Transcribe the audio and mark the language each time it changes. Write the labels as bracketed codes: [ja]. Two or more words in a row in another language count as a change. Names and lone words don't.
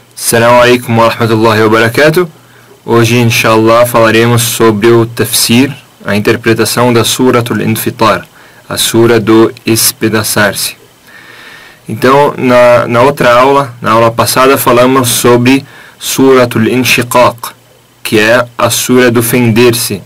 [ar] السلام عليكم ورحمة الله وبركاته. [pt] Hoje, inshallah, falaremos sobre o tafsir, a interpretação da Suratul Infitar, a Sura do Espedaçar-se. Então, na outra aula, na aula passada, falamos sobre Suratul Inshiqaq, que é a Sura do fender-se.